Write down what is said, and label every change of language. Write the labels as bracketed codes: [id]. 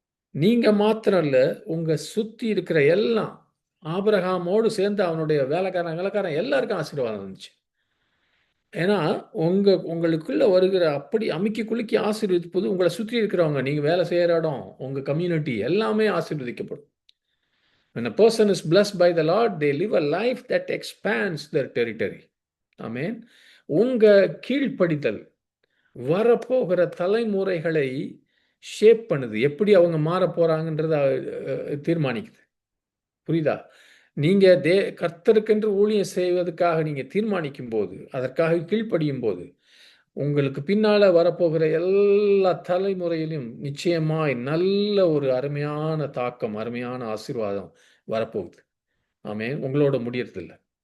[ta] நீங்க மாத்திரம் இல்ல, உங்க சுத்தி இருக்கிற எல்லாம். ஆபிரகாமோடு சேர்ந்து அவனுடைய வேலைக்காரன் எல்லாருக்கும் ஆசீர்வாதம் இருந்துச்சு. ஏன்னா உங்களுக்குள்ள வருகிற அப்படி அமுக்கி குலுக்கி ஆசீர்வதிப்பது உங்களை சுற்றி இருக்கிறவங்க, நீங்க வேலை செய்யற இடம், உங்க கம்யூனிட்டி எல்லாமே ஆசீர்வதிக்கப்படும். [en] When a person is blessed by the Lord, they live a life that expands their territory. [ta] ஆமென். உங்க கீழ்ப்படிதல் வரப்போகிற தலைமுறைகளை ஷேப் பண்ணுது. எப்படி அவங்க மாற போறாங்கன்றத தீர்மானிக்குது. புரியுதா? நீங்க கர்த்தருக்கென்று ஊழியம் செய்வதற்காக நீங்க தீர்மானிக்கும் போது, அதற்காக கீழ்ப்படியும் போது, உங்களுக்கு பின்னால வரப்போகிற எல்லா தலைமுறையிலும் நிச்சயமாய் நல்ல ஒரு அருமையான தாக்கம், அருமையான ஆசீர்வாதம் வரப்போகுது. ஆமென். உங்களோட முடியறதில்லை.